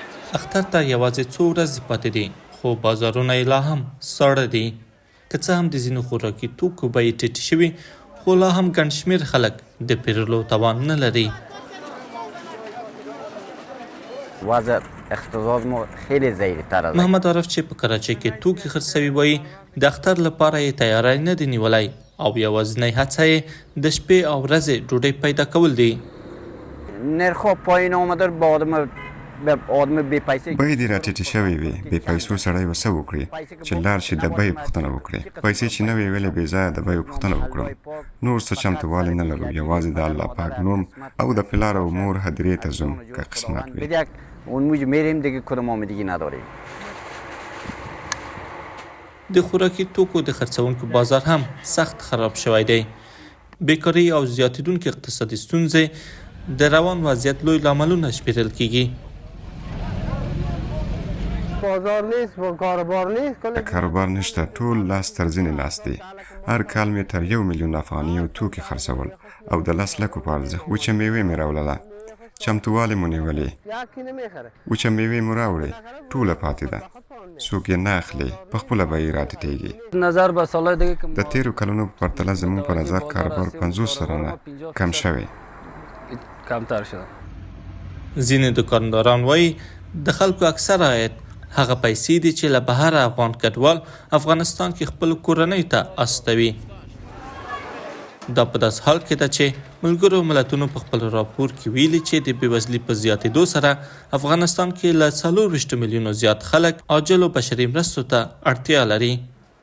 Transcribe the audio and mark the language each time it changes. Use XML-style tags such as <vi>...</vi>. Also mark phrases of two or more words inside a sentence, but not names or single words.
<ps>اختر ته یوازې څو ورځې پاتې دي خو بازارونه یې لا هم ساړه دي. که څه هم د ځینو خوراکي توکو بیې ټیټې شوي خو لا هم ګڼ شمېر خلک د پیرلو توان نه لري.</ps> <fa>وضع اقتصاد ما خیلی ضعیف تر است.</fa> <ps>محمد عارف چې په کراچۍ کې توکي خرڅوي وایي د اختر لپاره یې تیاری نه دی نیولی او یوازینۍ هڅه یې د شپې او ورځې ډوډۍ پیدا کول دي.</ps> <fa>نرخ پایین آمده به آدم بی پیسې</fa> <ps>بیې دې راټیټې شوې وي. بې پیسو سړی به څه وکړي چې لاړ شي د بیې پوښتنه وکړي. پیسې چې نه وي ویلې بې ځایه د بیو پوښتنه وکړم. نور څه چمتووالی نه لرو، یوازې د الله پاک نوم او د پلار او مور هدیرې ته ځم که قسمت وي.</ps> <fa>اون موج میریم دیگه کدوم آمدگی نداریم.</fa> <ps>د خوراکي توکو د خرڅونکو بازار هم سخت خراب شوی دی. بیکاري او زیاتېدونکې اقتصادي ستونزې د روان وضعیت لوی لاملونه شمیرل کیږي.</ps> <fa>بازار نیست و کاروبار نیست.</fa> <ps>کاروبار نشته، ټول لاس تر زنې لاس دی. هر کال مې تر 1 میلیون افغانۍ توکي خرڅول او د 10 لکو په ارزښت وچه میوې مې راوړله. چمتووالی مو نیولې، وچه میوې مو راوړې، ټوله پاتې ده. څوک یې نه اخلي، په خپله به یې راټیټېږي.</ps> <fa>نظر به سالهای دیگه</fa> <ps>د تیرو کلونو په پرتله زموږ په نظر کاروبار 50 سلنه کم شوی.</ps> <fa>کمتر شده.</fa> <ps>ځینې دکانداران وایي د خلکو اکثر عاید هغه پیسې دي چې له بهر افغان کډوال افغانستان کې خپل کورنۍ ته استوي. دا په داس حال کې ده چې ملګرو ملتونو په خپل راپور کې ویلي چې د بېوزلۍ په زیاتېدو سره افغانستان کې له 24 میلیونو زیات خلک عاجلو بشري مرستو ته اړتیا لري.</ps>